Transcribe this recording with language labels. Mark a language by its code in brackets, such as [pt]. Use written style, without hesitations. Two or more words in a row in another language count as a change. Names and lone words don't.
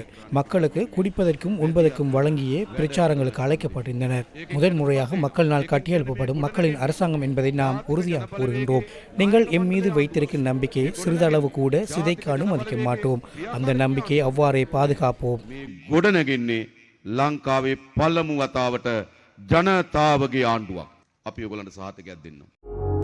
[ta] மக்களுக்கு குடிப்பதற்கும் உண்பதற்கும் வழங்கிய பிரச்சாரங்களுக்கு அழைக்கப்பட்டிருந்தனர். முதல் முறையாக மக்களினால் கட்டியெழுப்பப்படும் மக்களின் அரசாங்கம் என்பதை நாம் உறுதியாக கூறுகின்றோம். நீங்கள் எம் மீது வைத்திருக்கும் நம்பிக்கையை சிறிதளவு கூட சிதைக்க அனுமதிக்க மாட்டோம். அந்த நம்பிக்கையை அவ்வாறே பாதுகாப்போம். [si] ගොඩනැගෙන්නේ ලංකාවේ පළමු වතාවට ජනතාවගේ ආණ්ඩුවක්. අපි ඔයගලන්ට සහතිකයක් දෙන්නම්.